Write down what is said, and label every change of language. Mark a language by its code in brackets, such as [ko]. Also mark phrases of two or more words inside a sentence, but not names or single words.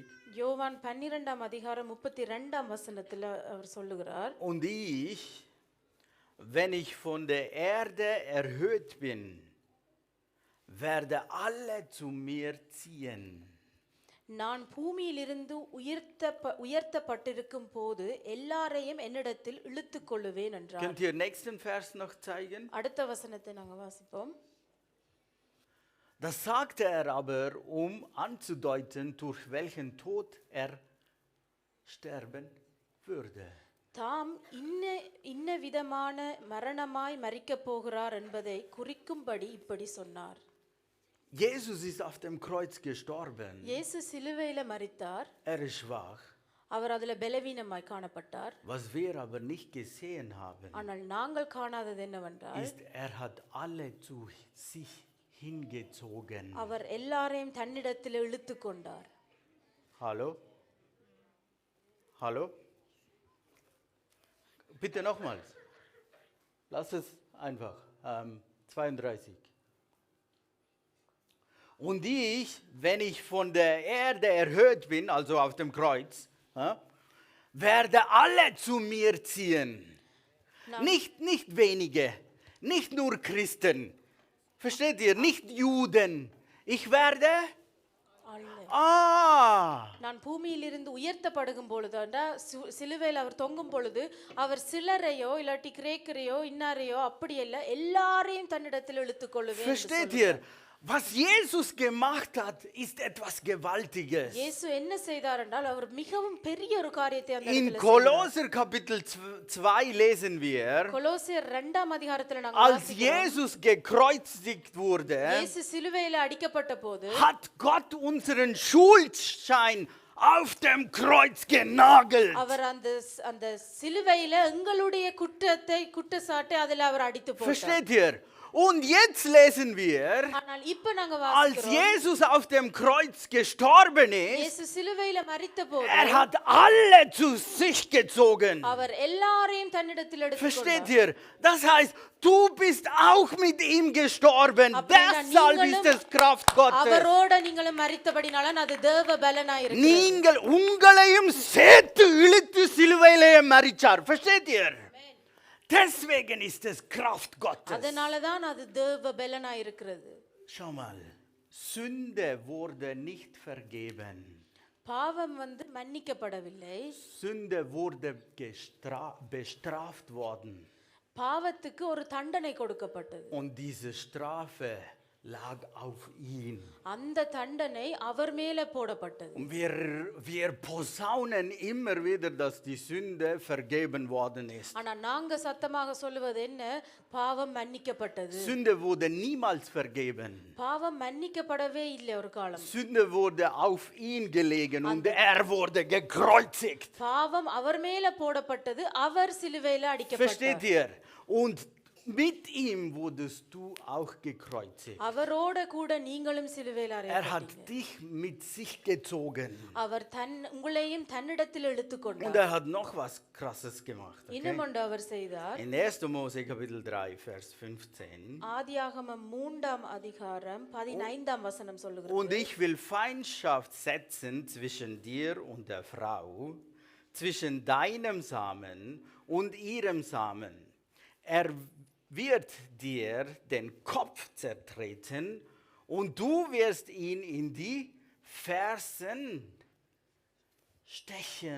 [ta] யோவான் 12 அதிகாரம் 32 வசனத்துல அவர் சொல்லுகிறார், [de] und ich, wenn ich von der Erde erhöht bin, werde alle zu mir ziehen. [ta] நான் பூமியிலிருந்து உயர்த்தப்பட்டிருக்கும் போது எல்லாரையும் என்னிடத்தில் இழுத்துக் கொள்ளுவேன் என்றார். [de] Könnt ihr nächsten Vers noch zeigen? [ta] அடுத்த வசனத்தை நாங்க வாசிப்போம். [de] Das sagte er aber, um anzudeuten, durch welchen Tod er sterben würde. [ta] தாம் இன்ன விதமான மரணமாய் மரிக்கப் போகிறார் என்பதை குறிக்கும்படி இப்படி சொன்னார். [de] Jesus ist auf dem Kreuz gestorben. [ta] இயேசு சிலுவையில மரித்தார். [de] Er ist schwach. [ta] அவர் அதுல பலவீனமாய் காணப்பட்டார். [de] Was wir aber nicht gesehen haben, [ta] ஆனால் நாங்கள் காணாதது என்னவென்றால், [de] ist, er hat alle zu sich hingezogen. [ta] அவர் எல்லாரையும் தன்னிடத்தில் இழுத்துக் கொண்டார். [de] Hallo? Hallo? Bitte nochmals. Lass es einfach. 32. Und ich, wenn ich von der Erde erhöht bin, also auf dem Kreuz, werde alle zu mir ziehen. Nicht wenige, nicht nur Christen. Versteht ihr? Nicht Juden. Ich werde... [ta] நான் பூமியிலிருந்து உயர்த்தப்படுகும் பொழுது, சிலுவையில் அவர் தொங்கும் பொழுது, அவர் சிலரையோ இல்லாட்டி கிரேக்கரையோ இன்னாரையோ அப்படியல்ல, எல்லாரையும் தன்னிடத்தில் இழுத்துக் கொள்ளுவேன். [de] Versteht ihr? Was Jesus gemacht hat, ist etwas Gewaltiges. [ta] இயேசு என்ன செய்தார் என்றால், அவர் மிகவும் பெரிய ஒரு காரியத்தை அந்த [de] In [ta] இடத்துல [de] Kolosser Kapitel 2 lesen wir, [ta] கொலோசியர் 2 அதிகாரத்துல நாங்க [de] als [ta] வாசிக்கிறோம், [de] Jesus gekreuzigt wurde, [ta] இயேசு சிலுவையில அடிக்கப்பட்ட போது [de] hat Gott unseren Schuldschein auf dem Kreuz genagelt. [ta] அவர் அந்த சிலுவையில எங்களுடைய குற்றச்சாட்டை அதில் அவர் அடித்து போட்டார். [de] Versteht ihr? Und jetzt lesen wir, [ta] ஆனால் இப்ப நாங்க [de] als [ta] வாசிக்கிறோம் [de] Jesus auf dem Kreuz gestorben ist, [ta] இயேசு சிலுவையில மரித்தபோது [de] hat alle zu sich gezogen. [ta] அவர் எல்லாரையும் தன்னிடத்தில் [de] Versteht [ta] எடுத்துக்கொண்டார். [de] ihr? Das heißt, du bist auch mit ihm gestorben. [ta] அப்படின்னா [de] Deshalb ist [ta] நீங்களும் [de] es Kraft Gottes. [ta] அவரோட நீங்களும் மரித்தபடினால அது தேவ பலனாய் இருக்கு. நீங்கள் உங்களையும் சேர்த்து இழுத்து சிலுவையிலே மரிச்சார். [de] Versteht ihr? Deswegen ist es Kraft Gottes. [ta] அதனால தான் அது தேவ பலனாய் இருக்கிறது. [de] Schau mal, Sünde wurde nicht vergeben. [ta] பாவம் வந்து மன்னிக்கப்படவில்லை. [de] Sünde wurde bestraft worden. [ta] பாவத்துக்கு ஒரு தண்டனை கொடுக்கப்பட்டது. [de] Und diese Strafe lag auf ihn. [ta] அந்த தண்டனை அவர் மேல போடப்பட்டது. [de] Und wir posaunen immer wieder, dass die Sünde vergeben worden ist. [ta] ஆனா நாங்க சத்தமாக சொல்லுவது என்ன? பாவம் மன்னிக்கப்பட்டது. [de] Sünde wurde niemals vergeben. [ta] பாவம் மன்னிக்கப்படவே இல்லை ஒரு காலம். [de] Sünde wurde auf ihn gelegen und er wurde gekreuzigt. [ta] பாவம் அவர் மேல போடப்பட்டது, அவர் சிலுவையில [de] Versteht [ta] அடிக்கப்பட்டார். [de] ihr? Und mit ihm wurdest du auch gekreuzigt. [ta] அவரோட கூட நீங்களும் சிலுவையில [de] Er hat [ta] அறையப்பட்டீங்க. [de] dich mit sich gezogen. [ta] அவர் உங்களையும் தன்னிடத்தில் [de] Und [ta] எடுத்துக்கொண்டார். [de] er hat noch was Krasses gemacht. [ta] இன்னும் [de] Okay? [ta] ஒன்று அவர் செய்தார். [de] In 1. Mose Kapitel 3, Vers 15. [ta] ஆதியாகமம் 3ஆம் அதிகாரம் 15ஆம் வசனம் சொல்லுகிறது. [de] Und ich will Feindschaft setzen zwischen dir und der Frau, zwischen deinem Samen und ihrem Samen. Er wird dir den Kopf zertreten und du wirst ihn in die Fersen stechen.